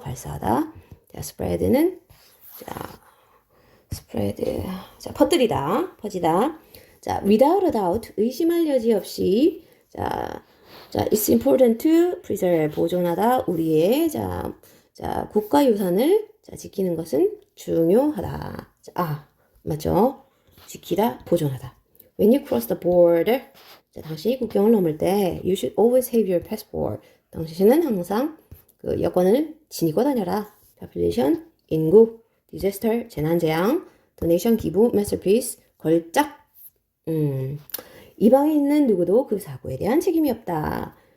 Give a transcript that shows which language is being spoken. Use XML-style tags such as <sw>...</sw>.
<ko>발사하다 자 spread는 자 spread 자 퍼뜨리다 퍼지다 자</ko> <en>without a doubt</en> <ko>의심할 여지 없이 자</ko> <en>it's important to preserve</en> <ko>보존하다 우리의 자 국가유산을 자 지키는 것은 중요하다. 자, 맞죠? 지키다 보존하다.</ko> <en>When you cross the border 자,</en> <ko>당신이 국경을 넘을 때</ko> <en>you should always have your passport.</en> <ko>당신은 항상 그 여권을 지니고 다녀라. Population 인구 disaster 재난 donation 기부 masterpiece 걸작 이방에 있는 누구도 그 사고에 대한 책임이 없다.</ko>